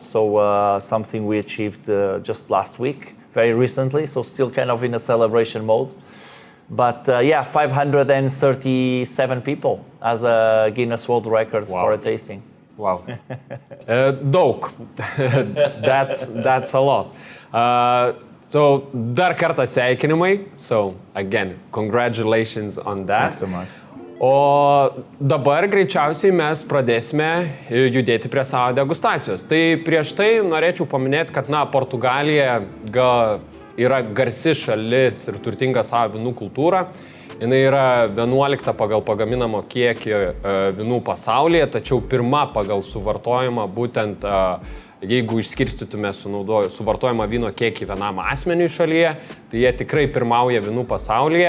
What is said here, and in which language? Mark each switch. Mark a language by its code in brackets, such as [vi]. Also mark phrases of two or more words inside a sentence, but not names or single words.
[en] So something we achieved just last week, very recently. So still kind of in a celebration mode. But 537 people as a Guinness World Record for a tasting. Wow. Daug. That's a lot. So, [lt] dar kartą sveikinimai. [en] So, again, congratulations on that. Thanks so much. [lt] O dabar greičiausiai mes pradėsime judėti prie savo degustacijos. Tai prieš tai norėčiau paminėti, kad Portugalija yra garsi šalis ir turtinga savo vynų kultūra. Jis yra 11 pagal pagaminamo kiekį vynų pasaulyje, tačiau pirma pagal suvartojimą būtent jeigu išskirstytume suvartojimą vyno kiekį vienam asmeniui šalyje, tai jie tikrai pirmauja vynų pasaulyje.